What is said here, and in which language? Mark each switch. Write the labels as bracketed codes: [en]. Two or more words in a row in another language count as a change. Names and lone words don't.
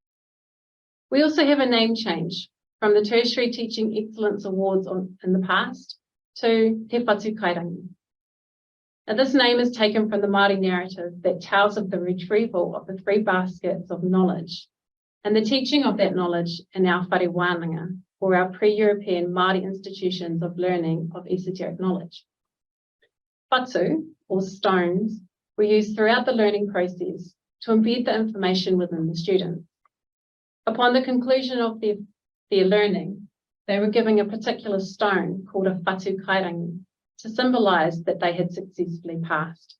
[en] We also have a name change from the Tertiary Teaching Excellence Awards in the past to Te Whatu Kairangi. Now, this name is taken from the Māori narrative that tells of the retrieval of the 3 baskets of knowledge and the teaching of that knowledge in our [mi] whare wānanga, [en] or our pre-European Māori institutions of learning of esoteric knowledge. Whatu, or stones, were used throughout the learning process to embed the information within the students. Upon the conclusion of their learning, they were given a particular stone called a Whatu Kairangi to symbolise that they had successfully passed.